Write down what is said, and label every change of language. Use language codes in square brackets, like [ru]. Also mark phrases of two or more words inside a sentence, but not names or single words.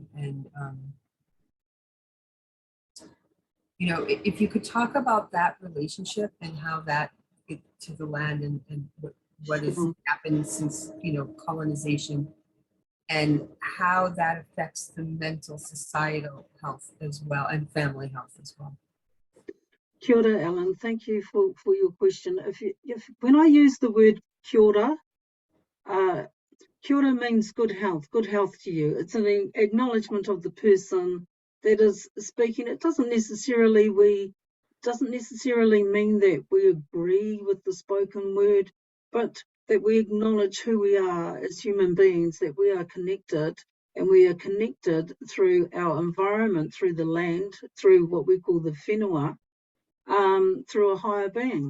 [en] And, you know, if you could talk about that relationship and how that to the land and what has happened since, you know, colonization, and how that affects the mental, societal health as well, and family health as well. [mi] Kia ora, [en] Ellen. Thank you for your question. When I use the word [mi] kia ora [en] means good health to you. It's an acknowledgement of the person that is speaking. It doesn't necessarily mean that we agree with the spoken word, but that we acknowledge who we are as human beings, that we are connected, and we are connected through our environment, through the land, through what we call the whenua, through a higher being.